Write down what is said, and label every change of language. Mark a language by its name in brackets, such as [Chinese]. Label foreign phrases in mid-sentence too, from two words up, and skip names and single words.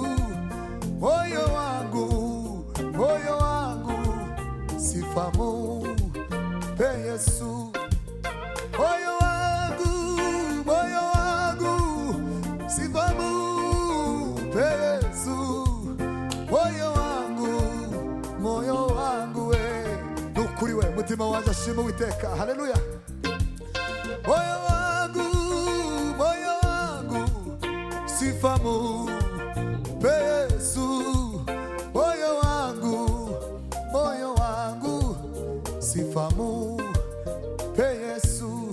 [Swahili] Moyo wangu, moyo wangu, sifa mupe Yesu. Moyo wangu, moyo wangu, sifa mupe Yesu. Moyo wangu we, [Kinyarwanda] nukuri we, mutima wanje ashima Uwiteka. Haleluya. [Swahili] Moyo wangu, sifa mupe Yesu. Moyo wangu, sifa mupe Yesu.